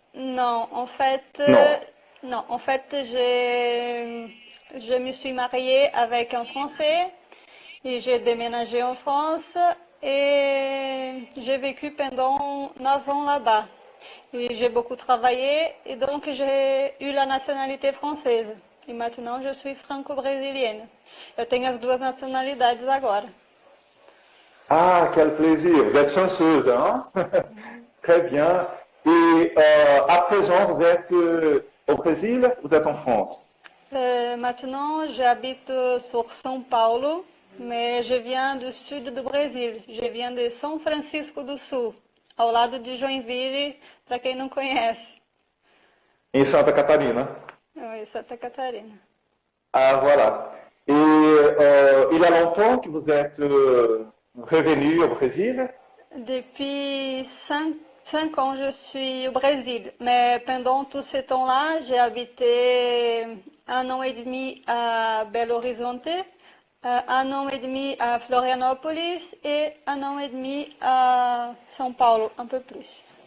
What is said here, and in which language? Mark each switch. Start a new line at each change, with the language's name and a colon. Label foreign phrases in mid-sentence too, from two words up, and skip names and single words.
French: Non, en fait, je me suis mariée avec un Français et j'ai déménagé en France et j'ai vécu pendant 9 ans là-bas. Et j'ai beaucoup travaillé et donc j'ai eu la nationalité française. E maintenant je suis franco-brésilienne.
Portuguese: Eu tenho as duas nacionalidades agora.
French: Ah, quel plaisir. Vous êtes chanceuse, hein? Très bien. Et à présent, vous êtes au Brésil, vous êtes en France? Maintenant, j'habite sur São Paulo, mais je viens du sud
Portuguese: do Brasil.
French: Je viens de São Francisco do Sul,
Portuguese: ao lado de Joinville, para quem não conhece. Em Santa Catarina.
French: Oui, Santa Catarina. Ah, voilà. Et il y a longtemps que vous êtes revenu au Brésil? Depuis 5 ans, je suis au Brésil. Mais pendant tout ce temps-là, j'ai habité 1 an et demi à Belo Horizonte, 1 an et demi à Florianópolis et 1 an et demi à São Paulo, un peu plus.